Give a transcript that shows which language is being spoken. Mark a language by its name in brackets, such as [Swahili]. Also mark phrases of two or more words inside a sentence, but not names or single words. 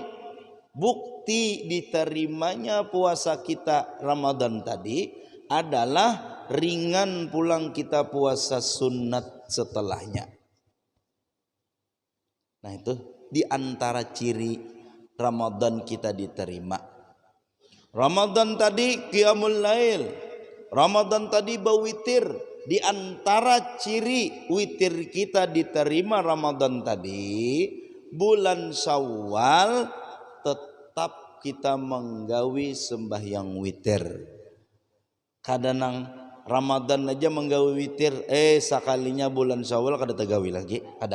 [Indonesian] Bukti diterimanya puasa kita Ramadan tadi adalah ringan pulang kita puasa sunat setelahnya. Nah itu di antara ciri Ramadan kita diterima. Ramadan tadi [Arabic] قيام الليل, [Indonesian] Ramadan tadi bawitir. Di antara ciri witir kita diterima Ramadan tadi, bulan Syawal tetap kita menggawi sembahyang witir. [Banjar] Kadang Ramadan aja menggawi witir, sekalinya bulan Syawal kada tegawi lagi, ada.